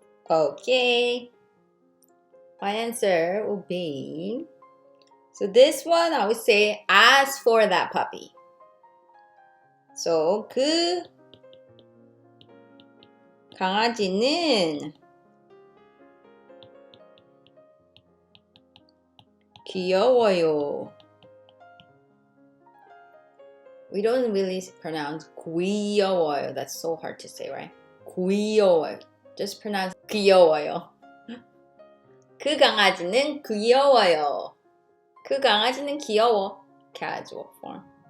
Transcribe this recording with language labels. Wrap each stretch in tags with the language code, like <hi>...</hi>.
<en>Okay. My answer will be, so this one I would say, as for that puppy.</en> <ko>So 그 강아지는 귀여워요.</ko> <en>We don't really pronounce 귀여워요. That's so hard to say, right?</en> <ko>귀여워요.</ko> <en>Just pronounce 귀여워요.</en> <ko>그 강아지는 귀여워요. 그 강아지는 귀여워.</ko> <en>Casual form.</en>